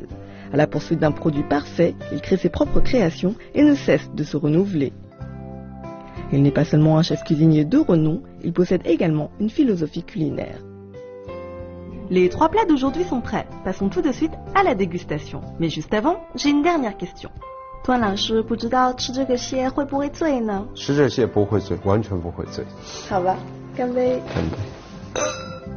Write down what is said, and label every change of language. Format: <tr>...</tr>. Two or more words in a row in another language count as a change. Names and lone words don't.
<fr>À la poursuite d'un produit parfait, il crée ses propres créations et ne cesse de se renouveler. Il n'est pas seulement un chef cuisinier de renom, il possède également une philosophie culinaire. Les 3 plats d'aujourd'hui sont prêts. Passons tout de suite à la dégustation. Mais juste avant, j'ai une dernière question.</fr> <zh>段老师，不知道吃这个蟹会不会醉呢？吃这蟹不会醉，完全不会醉。好吧，干杯！干杯。</zh>